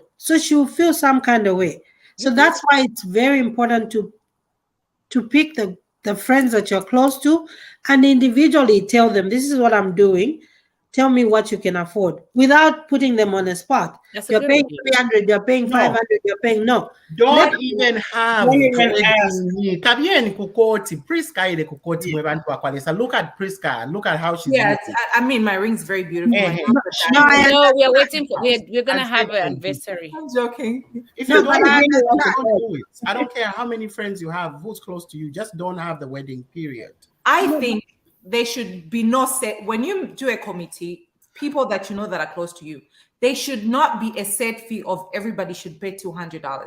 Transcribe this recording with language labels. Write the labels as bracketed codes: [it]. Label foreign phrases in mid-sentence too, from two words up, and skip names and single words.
[en] So she will feel some kind of way. So that's why it's very important to pick the friends that you're close to and individually tell them, this is what I'm doing. Tell me what you can afford without putting them on the spot. That's a You're good paying idea. 300, you're paying No. 500, you're paying no. Don't even have Don't even ask. wedding. [bem] Kabieni kukoti. Priska ile kukoti mwe bantu wakwalesa. [en] Look at Priska. Look at how she's Yes, looking. I mean my ring's very beautiful. Eh, My eh. husband No, died. I No, we are waiting for. We're gonna I'm have an saying- anniversary. I'm joking. If No, you but don't, I don't understand. do it. I don't care how many friends you have, who's close to you. Just don't have the wedding. Period. I think there should be no set when you do a committee, people that you know that are close to you, they should not be a set fee of everybody should pay $200.